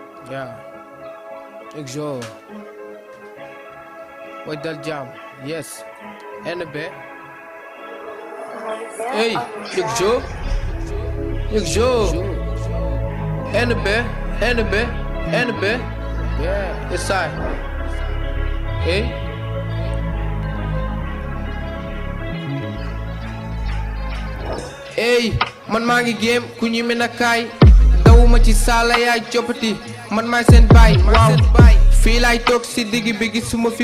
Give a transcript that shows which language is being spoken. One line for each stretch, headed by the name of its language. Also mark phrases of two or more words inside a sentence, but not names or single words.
English: Yeah. Exo. What dal jam? Yes. NB. Hey, Exo. Exo. NB. NB. NB. Yeah. Yes, I. Hey.
Wolof: Hey, man maa ngi game ku ñu mën a kaay dawuma ci saala yaay coppati man maay seen baay waaw fii laay toog si digg bi gisuma fi